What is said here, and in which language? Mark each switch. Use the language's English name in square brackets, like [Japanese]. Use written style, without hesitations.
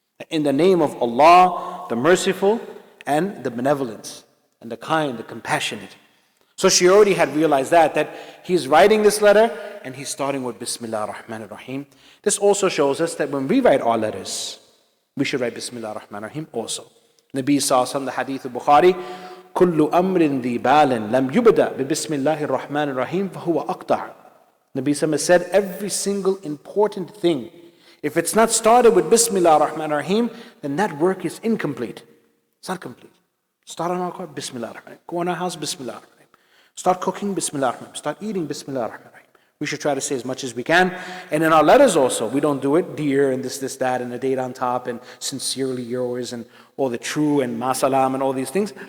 [English] In the name of Allah, the merciful and the benevolent and the kind, the compassionate. So she already had realized that he's writing this letter and he's starting with Bismillah ar-Rahman ar-Rahim. This also shows us that when we write our letters, we should write Bismillah ar-Rahman ar-Rahim also. [Arabic] Nabi sallallahu alaihi wasallam, the hadith of Bukhari, كل أمر ذي بال لم يبدأ ببسم الله الرحمن الرحيم فهو أقطع. [English] Nabi sallallahu said, every single important thing, if it's not started with Bismillah ar-Rahman ar-Rahim, then that work is incomplete. It's not complete. Start on our car, Bismillah ar-Rahman. Go in our house, Bismillah ar-Rahman. Start cooking, Bismillah ar-Rahman. Start eating, Bismillah ar-Rahman. We should try to say as much as we can. And in our letters also, we don't do it, dear, and this, that, and a date on top, and sincerely yours, and all the true, and ma salam, and all these things.